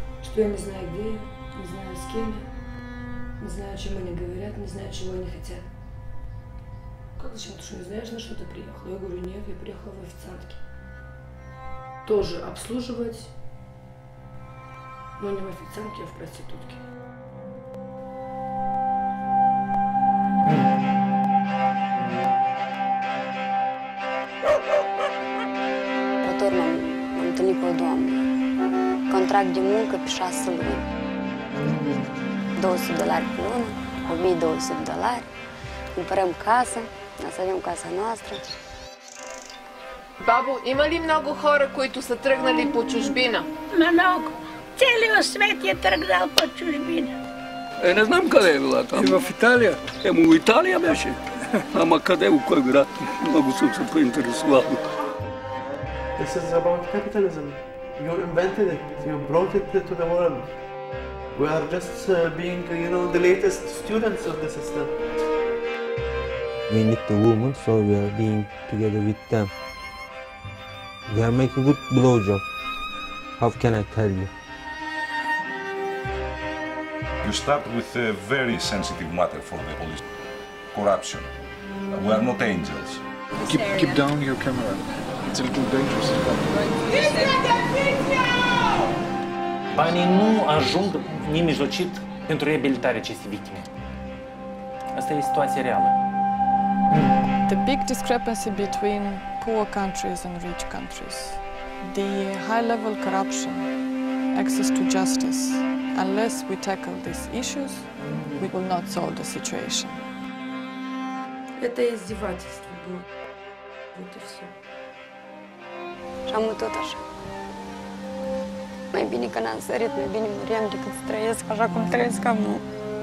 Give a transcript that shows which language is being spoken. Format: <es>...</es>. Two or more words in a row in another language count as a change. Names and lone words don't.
<ru>что я не знаю, где я, не знаю, с кем я, не знаю, о чем они говорят, не знаю, чего они хотят. Как зачем? Ты что, не знаешь, на что ты приехала? Я говорю, нет, я приехала в официантке. Тоже обслуживать, но не в официантке, а в проститутке.</ru> <ro>Pe urmă m-am întâlnit cu o doamnă. Contract de muncă pe 6 luni. $200 pe lună, $1200. Cumpărăm casă, să avem casa noastră.</ro> <bg>Бабо, има ли много хора, които са тръгнали по чужбина? Много. Целият свет е тръгнал по чужбина. Не знам къде е била там. И в Италия. В Италия беше. Ама къде, в кой град? Много съм се поинтересувал.</bg> <en>This is about capitalism. You invented it. You brought it to the world. We are just being, the latest students of the system. We need the women, so we are being together with them. We are making good blowjob. How can I tell you? You start with a very sensitive matter for the police. Corruption. We are not angels. Keep down your camera. It's a little dangerous.</en> <ro>Banii nu ajung nemijlocit pentru reabilitarea acestei victime. Asta e situația reală.</ro> <en>The big discrepancy between poor countries and rich countries, the high-level corruption, access to justice. Unless we tackle these issues, we will not solve the situation.</en> <ru>Это издевательство было. Вот и все.</ru> <ro>Și am tot așa. Mai bine că n-am sărit, mai bine muream decât să trăiesc așa cum trăiesc acum.</ro>